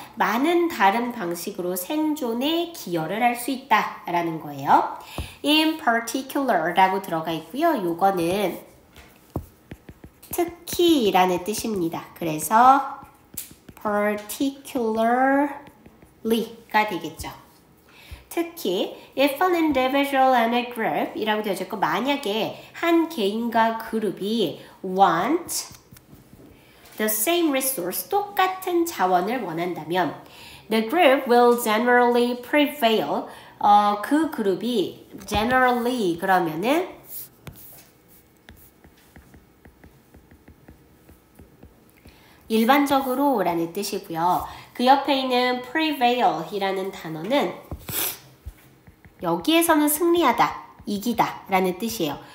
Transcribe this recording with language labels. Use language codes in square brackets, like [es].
[ko] 많은 다른 방식으로 생존에 기여를 할 수 있다라는 거예요. [en] In particular [ko] 라고 들어가 있고요. 요거는 특히라는 뜻입니다. 그래서 particularly가 되겠죠. 특히 [en] if an individual and a group [ko] 이라고 되어져 있고 만약에 한 개인과 그룹이 [en] want the same resource, [ko] 똑같은 자원을 원한다면 [en] the group will generally prevail. [ko] 그 그룹이 generally 그러면은 일반적으로 라는 뜻이고요. 그 옆에 있는 prevail 이라는 단어는 여기에서는 승리하다, 이기다 라는 뜻이에요.